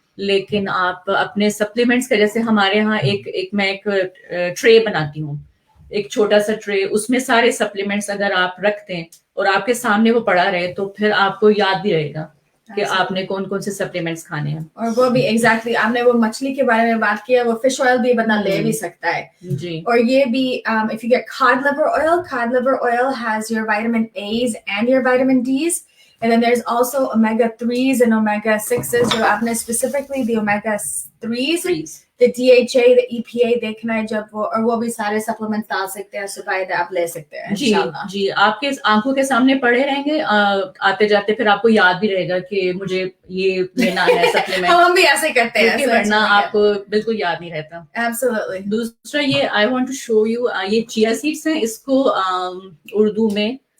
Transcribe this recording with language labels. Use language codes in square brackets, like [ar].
[ur] لیکن آپ اپنے سپلیمنٹس کا جیسے ہمارے یہاں میں ایک ٹرے بناتی ہوں, ایک چھوٹا سا ٹرے, اس میں سارے سپلیمنٹس اگر آپ رکھ دیں اور آپ کے سامنے وہ پڑا رہے تو پھر آپ کو یاد بھی رہے گا کہ آپ نے کون کون سے سپلیمنٹس کھانے ہیں. اور وہ بھی ایگزیکٹلی آپ نے وہ مچھلی کے بارے میں بات کیا, وہ فش آئل بھی بندہ لے بھی سکتا ہے جی. اور یہ بھی [en] if you get cod liver oil has your vitamin A's and your vitamin D's, and then there's also omega 3s and omega 6s [ur] جو آپ نے [en] specifically the omega 3s the DHA the EPA [ur] دیکھنا ہے جب وہ, اور وہ بھی سارے سپلیمنٹس ڈال سکتے ہیں صبح آپ لے سکتے ہیں انشاءاللہ. جی آپ کے آنکھوں کے سامنے پڑے رہیں گے آتے جاتے, پھر آپ کو یاد بھی رہے گا کہ مجھے یہ لینا ہے سپلیمنٹ. ہم بھی ایسے کرتے ہیں ورنہ آپ کو بالکل یاد نہیں رہتا. [en] Absolutely. [ur] دوسرا یہ [en] I want to show you [ur] یہ chia seeds ہیں, اس کو اردو میں